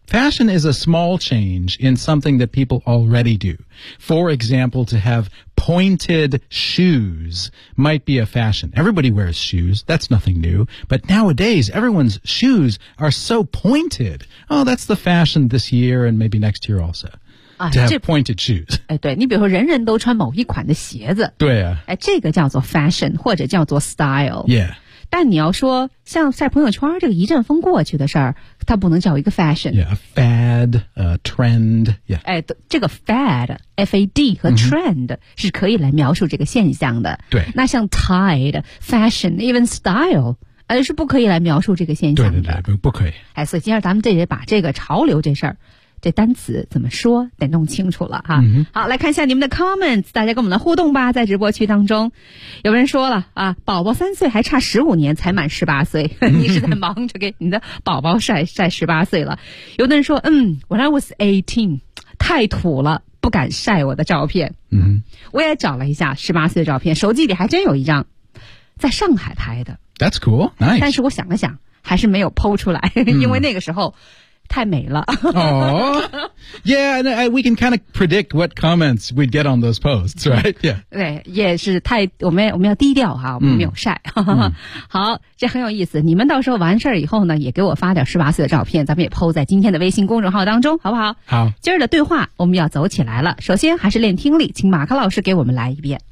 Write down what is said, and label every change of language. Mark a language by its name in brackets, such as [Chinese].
[English] Fashion is a small change in something that people already do. For example, to have pointed shoes might be a fashion. Everybody wears shoes. That's nothing new. But nowadays, everyone's shoes are so pointed. Oh, that's the fashion this year and maybe next year also. To have pointed shoes. [Chinese] 对，你比如说人人都穿某一款的鞋子。对啊。这个叫做 fashion, 或者叫做 style. [English] Yeah. [Chinese] 但你要说像在朋友圈这个一阵风过去的事儿，它不能叫一个 fashion。 [English] Yeah, a fad, a trend, yeah. [Chinese] 这个 fad, F-A-D 和 trend、mm-hmm. 是可以来描述这个现象的。对。那像 tide, fashion, even style,是不可以来描述这个现象的。对对对， 不可以。所以今天咱们这也把这个潮流这事儿这单词怎么说得弄清楚了哈、嗯。好，来看一下你们的 comments, 大家跟我们的互动吧，在直播区当中。有人说了啊，宝宝三岁还差15年才满18岁。你是在忙着给你的宝宝晒18岁了。有的人说, [English] when I was 18, [Chinese] 太土了，不敢晒我的照片。嗯。我也找了一下18岁的照片，手机里还真有一张在上海拍的。 [English] That's cool, nice. [Chinese] 但是我想了想还是没有 po 出来、因为那个时候太美了。 Aww. [English] Yeah, and we can kind of predict what comments we'd get on those posts, right? Yeah. [Chinese] 对，也是太，我们要低调哈，我们没有晒。好，这很有意思。你们到时候完事儿以后呢，也给我发点18岁的照片，咱们也 po 在今天的微信公众号当中，好不好？好。今儿的对话我们要走起来了。首先还是练听力，请马克老师给我们来一遍。